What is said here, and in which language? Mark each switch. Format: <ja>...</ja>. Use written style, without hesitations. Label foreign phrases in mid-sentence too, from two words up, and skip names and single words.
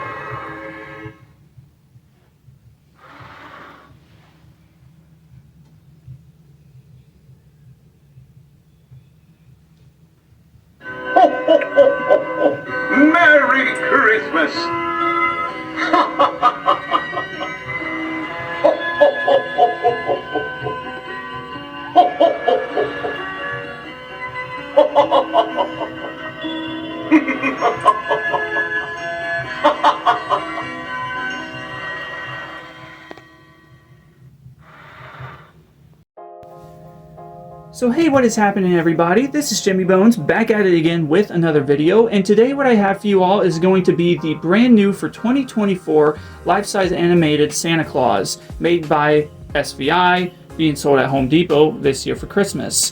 <en>Ho, ho, ho, ho, ho. Merry Christmas! Ha ha ha ha ha ha! Ho, ho, ho, ho, ho, ho, ho. Ho, ho, ho, ho, ho. Ho, ho, ho, ho, ho, ho. So hey, what is happening everybody? This is Jimmy Bones back at it again with another video, and today what I have for you all is going to be the brand new for 2024 life-size animated Santa Claus made by SVI, being sold at Home Depot this year for Christmas.</en>